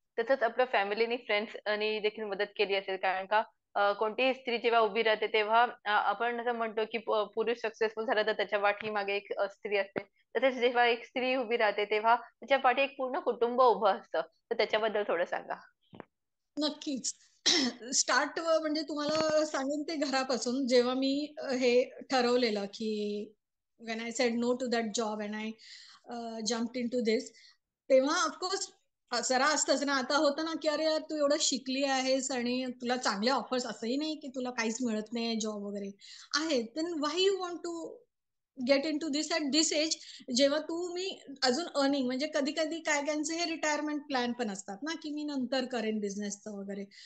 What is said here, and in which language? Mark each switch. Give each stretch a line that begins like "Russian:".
Marathi: तसंच आपल्या फॅमिलीनी, फ्रेंड्सनी देखील मदत केली असेल. कारण का कोणतीही स्त्री जेव्हा उभी राहते तेव्हा आपण असं म्हणतो की पुरुष सक्सेसफुल झाला तर त्याच्या पाठीमागे एक स्त्री असते. तसेच जेव्हा एक स्त्री उभी राहते तेव्हा त्याच्या पाठी एक पूर्ण कुटुंब उभं असतं. तर त्याच्याबद्दल थोडं सांगा. नक्कीच. स्टार्ट म्हणजे तुम्हाला सांगेन ते घरापासून, जेव्हा मी हे ठरवलेलं की
English: when I said no to that job and I jumped into this,
Marathi: तेव्हा ऑफकोर्स जरा असतंच ना. आता होतं ना की अरे यार तू एवढं शिकली आहेस आणि तुला चांगले ऑफर्स, असंही नाही की तुला काहीच मिळत नाही जॉब वगैरे आहे,
English: then why you want to get into this at this age,
Marathi: जेव्हा तुम्ही अजून अर्निंग, म्हणजे कधी कधी काय कायचे हे रिटायरमेंट प्लॅन पण असतात ना की मी नंतर करेन बिझनेसचं वगैरे.